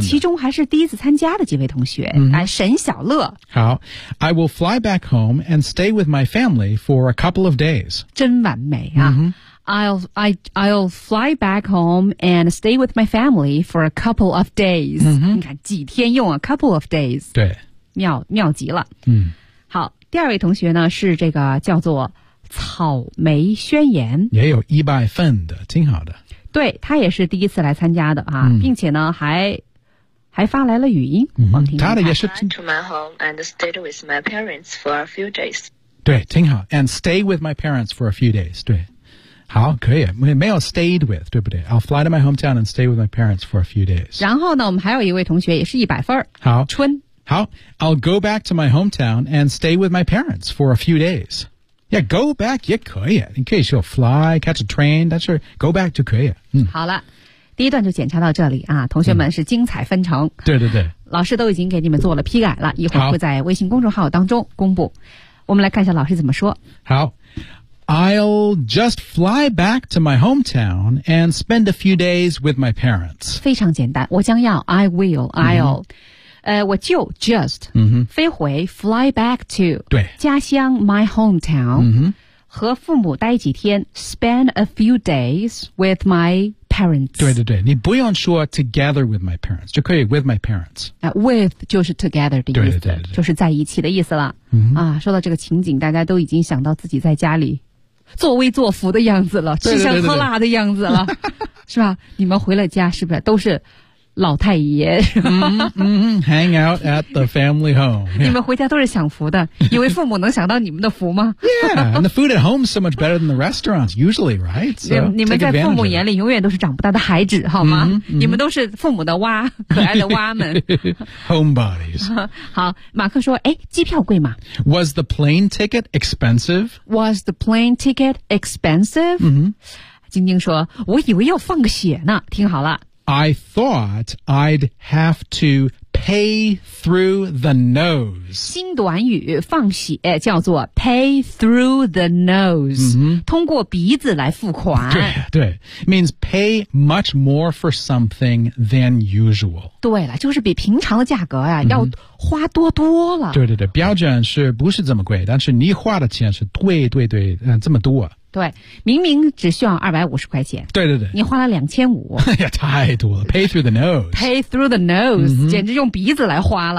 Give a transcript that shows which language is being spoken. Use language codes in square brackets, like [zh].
[zh] 其中还是第一次参加的几位同学、沈小乐 [en] 好 I will fly back home and stay with my family for a couple of days [zh] 真完美啊、 [en] I'll fly back home and stay with my family for a couple of days、 [zh] 你看几天用 [en] a couple of days [zh] 对妙极了、好第二位同学呢是这个叫做草莓宣言也有100分的挺好的对他也是第一次来参加的、并且呢还发来了语音、他的也是 [en] I went to my home and stayed with my parents for a few days 对挺好 and stay with my parents for a few days [zh] 对好可以没有 [en] stayed with 对不对 I'll fly to my hometown and stay with my parents for a few days [zh] 然后呢我们还有一位同学也是100分好春 [en] 好 I'll go back to my hometown and stay with my parents for a few days Yeah, go back [zh] 也可以。你可以说 fly, [en] catch a train, [zh] 但是 go back 就可以。好了第一段就检查到这里啊同学们是精彩纷呈。对对对。老师都已经给你们做了批改了一会儿会在微信公众号当中公布。我们来看一下老师怎么说。好。 [en] I'll just fly back to my hometown and spend a few days with my parents. [zh] 非常简单我将要 I will, I'll. 我就 just 飞回 fly back to 对 [en] 家乡 my hometown [zh] 和父母待几天 [en] spend a few days with my parents [zh] 对对对你不用说 [en] together with my parents [zh] 就可以 with my parents with 就是 together 的意思对对对对对就是在一起的意思了、说到这个情景大家都已经想到自己在家里作威作福的样子了对对对对吃香喝辣的样子了对对对是吧你们回了家是不是都是老太爷 [en] hang out at the family home、 yeah. [zh] 你们回家都是享福的以为父母能享到你们的福吗 [en] yeah and the food at home is so much better than the restaurants usually right so, [zh] 你们在父母眼里永远都是长不大的孩子好吗你们都是父母的蛙可爱的蛙们 [en] homebodies [zh] 好马克说诶机票贵吗 [en] was the plane ticket expensive was the plane ticket expensive [zh] 晶晶说我以为要放个血呢听好了 [en] I thought I'd have to pay through the nose. [zh] 新短语放血叫做 [en] pay through the nose,、 [zh] 通过鼻子来付款。 [en] 对对 ,means pay much more for something than usual. [zh] 对了就是比平常的价格呀、要花多多了。对对对标准是不是这么贵但是你花的钱是对对对、这么多。对明明只需要250块钱对对对你花了2500 哎呀太多了 [en] pay through the nose pay through the nose [zh] 简直用鼻子来花了